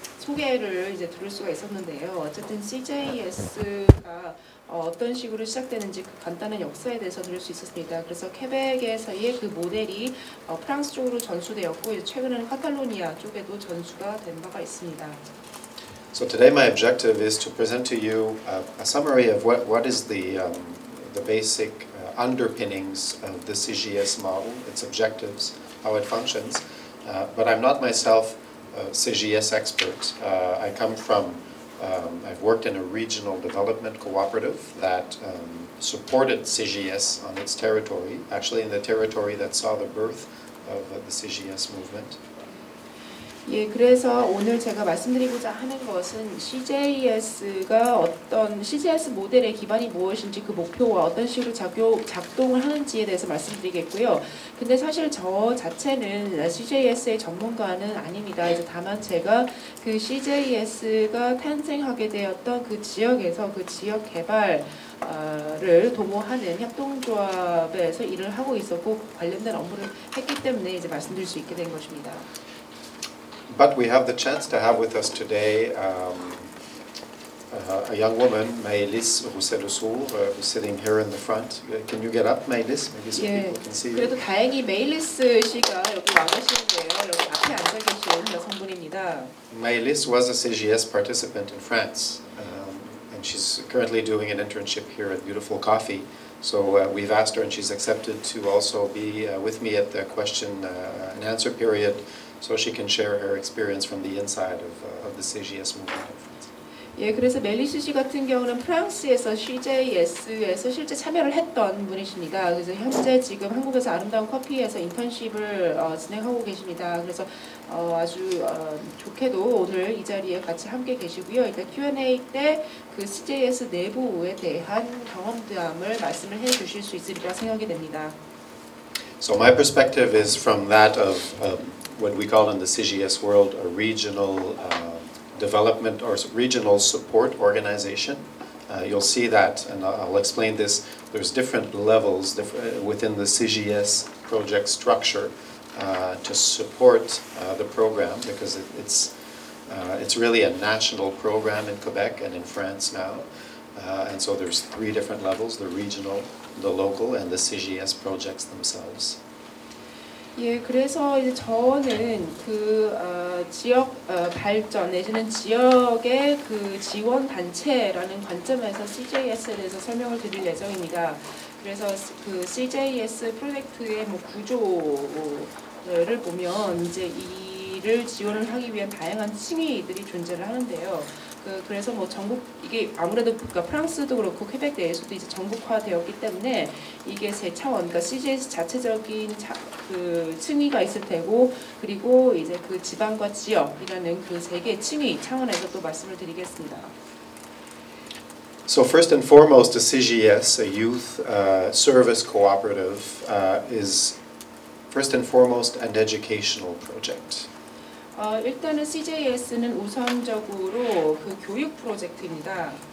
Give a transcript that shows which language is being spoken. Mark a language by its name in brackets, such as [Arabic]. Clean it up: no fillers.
[Korean] 소개를 이제 들을 수가 있었는데요. 어쨌든 CJS가 어떤 식으로 시작되는지 그 간단한 역사에 대해서 들을 수 있었습니다. 그래서 케벡에서의 그 모델이 프랑스 쪽으로 전수되었고 이제 최근에는 카탈로니아 쪽에도 전수가 된 바가 있습니다. [English] So today my objective is to present to you a summary of what is the basic underpinnings of the CGS model, its objectives, how it functions. But I'm not myself a CGS expert. I come from, I've worked in a regional development cooperative that supported CGS on its territory, actually in the territory that saw the birth of the CGS movement. [Korean] 예, 그래서 오늘 제가 말씀드리고자 하는 것은 CJS가 어떤 CJS 모델의 기반이 무엇인지 그 목표와 어떤 식으로 작동을 하는지에 대해서 말씀드리겠고요. 근데 사실 저 자체는 CJS의 전문가는 아닙니다. 이제 다만 제가 그 CJS가 탄생하게 되었던 그 지역에서 그 지역 개발을 도모하는 협동조합에서 일을 하고 있었고 관련된 업무를 했기 때문에 이제 말씀드릴 수 있게 된 것입니다. [English] But we have the chance to have with us today a young woman, Maëlys Roussel-Sour, who's sitting here in the front. Can you get up, Maëlys? Maybe so [Korean] 예, [English] people can see you. [Korean] 그래도 다행히 메일리스 씨가 여기 와 계시는데요. 여기 앞에 앉아 계신 여성분입니다. [English] Maëlys was a CGS participant in France, and she's currently doing an internship here at Beautiful Coffee. So we've asked her, and she's accepted to also be with me at the question and answer period, so she can share her experience from the inside of the CGS movement in France. [Korean] 예, 그래서 멜리스 씨 같은 경우는 프랑스에서 CJS에서 실제 참여를 했던 분이십니다. 그래서 현재 지금 한국에서 아름다운 커피에서 인턴십을 진행하고 계십니다. 그래서 아주 좋게도 오늘 이 자리에 같이 함께 계시고요. 일단 Q&A 때 그 CJS 내부에 대한 경험담을 말씀을 해주실 수 있으리라 생각이 됩니다. [English] So my perspective is from that of what we call in the CGS world a regional development or regional support organization. You'll see that, and I'll explain this, there's different levels within the CGS project structure to support the program, because it's really a national program in Quebec and in France now. And so there's 3 different levels, the regional, the local, and the CGS projects themselves. [Korean] 예, 그래서 이제 저는 그 지역 발전 내지는 지역의 그 지원 단체라는 관점에서 CJS에 대해서 설명을 드릴 예정입니다. 그래서 그 CJS 프로젝트의 뭐 구조를 보면 이제 이를 지원을 하기 위한 다양한 층위들이 존재를 하는데요. 그래서 뭐 전국 이게 아무래도 그러니까 프랑스도 그렇고 퀘벡 내에서도 이제 전국화되었기 때문에 이게 세 차원, 그러니까 CGS 자체적인 그 층위가 있을 테고 그리고 이제 그 지방과 지역이라는 그 세 개의 층위 차원에서 또 말씀을 드리겠습니다. [English] So first and foremost, the CGS, a youth service cooperative, is first and foremost an educational project. [Korean] 일단은 CJS는 우선적으로 그 교육 프로젝트입니다.